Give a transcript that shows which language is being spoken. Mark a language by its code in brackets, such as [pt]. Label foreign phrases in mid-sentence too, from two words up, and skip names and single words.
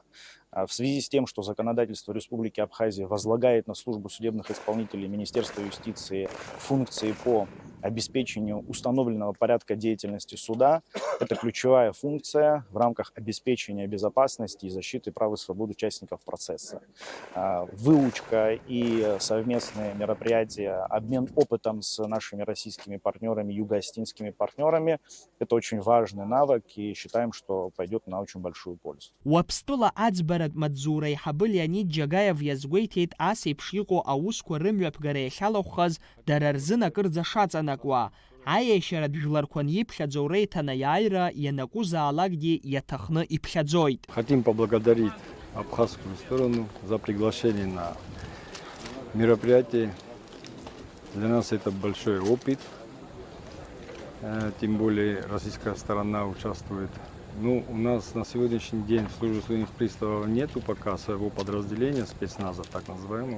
[ru] В связи с тем, что законодательство Республики Абхазия возлагает на службу судебных исполнителей Министерства юстиции функции по обеспечению установленного порядка деятельности суда, это ключевая функция в рамках обеспечения безопасности и защиты прав и свобод участников процесса. Выучка и совместные мероприятия, обмен опытом с нашими российскими партнерами, юго-остинскими партнерами – это очень важный навык, и считаем, что пойдет на очень большую пользу. [ab] Уаԥстәыла аӡбаратә маҵзура аиҳабы Леонид Џьагаев иазгәеиҭеит ас еиԥш иҟоу аусқәа рымҩаԥгара иахьалахәхаз дара рзын акырӡа шаҵанакуа, аиашьаратә жәларқәа иԥхьаӡоу реиҭанеиааира ианакәызаалакгьы иаҭахны иԥхьаӡоит. [ru] Хотим поблагодарить абхазскую сторону за приглашение на мероприятие. Для нас это большой опыт, тем более российская сторона участвует. Ну, у нас на сегодняшний день в службе судебных приставов нету пока своего подразделения, спецназа так называемого.